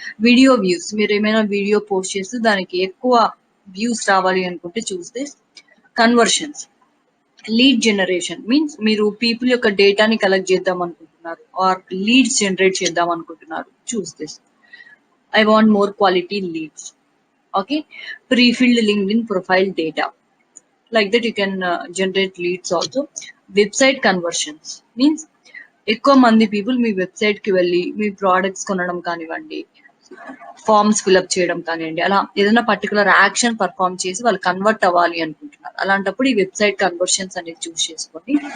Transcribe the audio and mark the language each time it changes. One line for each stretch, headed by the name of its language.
Telugu: Video views, మీరు ఏమైనా video post చేస్తే దానికి ఎక్కువ వ్యూస్ రావాలి అనుకుంటే చూస్తే కన్వర్షన్స్. లీడ్ జనరేషన్ మీన్స్ మీరు పీపుల్ యొక్క డేటాని కలెక్ట్ చేద్దాం అనుకుంటున్నారు ఆర్ లీడ్స్ జనరేట్ చేద్దాం అనుకుంటున్నారు,
English: Choose this. I want more quality leads. Okay, pre-filled LinkedIn profile data, like that you can generate leads also. Website conversions means
Telugu: ఎక్కువ మంది people మీ website కి వెళ్ళి మీ ప్రోడక్ట్స్ కొనడం కానివ్వండి, ఫార్మ్స్ ఫిల్అప్ చేయడం కానివ్వండి, అలా ఏదైనా పర్టికులర్ యాక్షన్ పర్ఫామ్ చేసి వాళ్ళు కన్వర్ట్ అవ్వాలి అనుకుంటున్నారు, అలాంటప్పుడు ఈ వెబ్సైట్ కన్వర్షన్స్ అనేది చూస్ చేసుకోండి.